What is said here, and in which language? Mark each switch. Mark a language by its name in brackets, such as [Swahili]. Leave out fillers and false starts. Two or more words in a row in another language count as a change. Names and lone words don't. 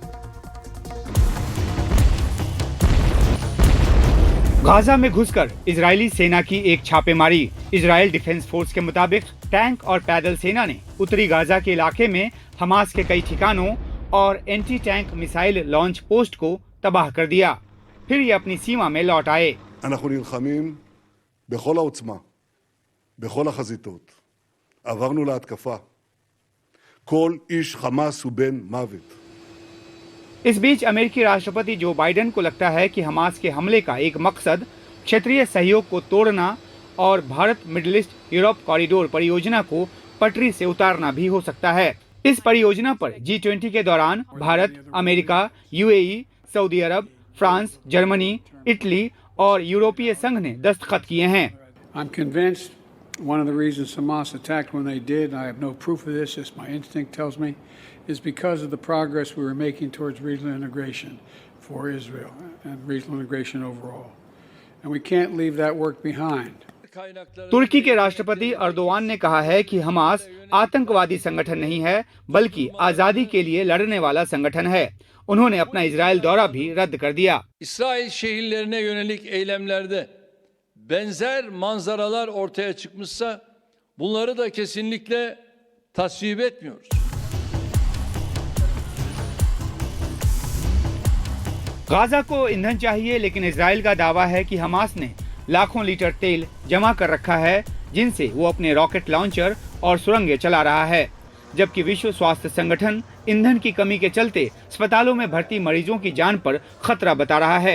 [Hindi] गाजा में घुसकर इजरायली सेना की एक छापेमारी। इजराइल डिफेंस फोर्स के मुताबिक टैंक और पैदल सेना ने उत्तरी गाजा के इलाके में हमास के कई ठिकानों और [English] anti tank missile launch post [Hindi] को तबाह कर दिया। फिर ये अपनी सीमा में लौट आए। [Hebrew] אנחנו נלחמים בכל העוצמה, בכל החזיתות. עברנו להתקפה. כל איש חמאס הוא בן מוות. [Hindi] इस बीच अमेरिकी राष्ट्रपति जो बाइडेन को लगता है कि हमास के हमले का एक मकसद क्षेत्रीय सहयोग को तोड़ना और भारत मिडिल ईस्ट यूरोप कॉरिडोर परियोजना को पटरी से उतारना भी हो सकता है। इस परियोजना पर G20 के दौरान भारत, अमेरिका, UAE, सऊदी अरब, फ्रांस, जर्मनी, इटली और यूरोपीय संघ ने दस्तखत किए हैं। [English] I'm convinced one of the reasons Hamas attacked when they did, and I have no proof of this, just my instinct tells me, is because of the progress we were making towards regional integration for Israel and regional integration overall. And we can't leave that work behind. [Hindi] तुर्की के राष्ट्रपति अर्दोआन ने कहा है कि हमास आतंकवादी संगठन नहीं है, बल्कि आजादी के लिए लड़ने वाला संगठन है। उन्होंने अपना इजराइल दौरा भी रद्द कर दिया। [Turkish] İsrail şehirlerine yönelik eylemlerde benzer manzaralar ortaya çıkmışsa bunları da kesinlikle tasvip etmiyoruz. [Hindi] गाजा को ईंधन चाहिए, लेकिन इजराइल का दावा है कि हमास ने लाखों लीटर तेल जमा कर रखा है, जिनसे वो अपने [English] rocket launcher [Hindi] और सुरंगें चला रहा है। जबकि विश्व स्वास्थ्य संगठन ईंधन की कमी के चलते अस्पतालों में भर्ती मरीजों की जान पर खतरा बता रहा है।